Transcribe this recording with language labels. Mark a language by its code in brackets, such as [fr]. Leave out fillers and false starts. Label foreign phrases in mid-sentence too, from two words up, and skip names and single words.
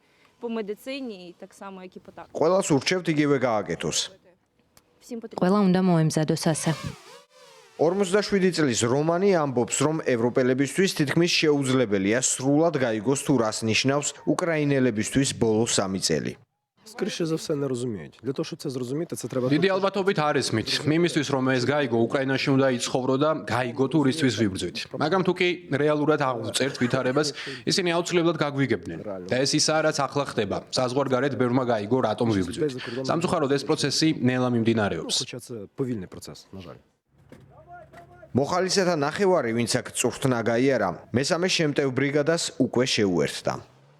[ka] ყველას ურჩევთ იგივე გააკეთოს. ყველა უნდა მოემზადოს ასე. 47 წლის რომანი ამბობს, რომ ევროპელებისთვის თითქმის შეუძლებელია სრულად გაიგოს თუ რას ნიშნავს უკრაინელებისთვის ბოლო 3 წელი. [uk] Скоріше за все не розуміють. Для того, щоб це зрозуміти, це треба [ka] დიდი ალბათობით არ ესმით. იმისთვის რომ ეს გაიგო, უკრაინაში უნდა იცხოვრო და გაიგო თუ რისთვის ვიბრძვით. მაგრამ თუ კი რეალურად აღუწერთ ვითარებას, ისინი აუცილებლად გაგვიგებდნენ. და ეს ისაა, რაც ახლა ხდება. საზღვარგარეთ ბევრმა გაიგო, რატომ ვიბრძვით. სამწუხაროდ ეს პროცესი ნელა მიმდინარეობს. [uk] Хоча це повільний процес, на жаль. [ka] მოხალისეთა ნახევარი, ვინც აქ წვრთნა გაიარა, მესამე შემტევ ბრიგადას უკვე შეუერთდა.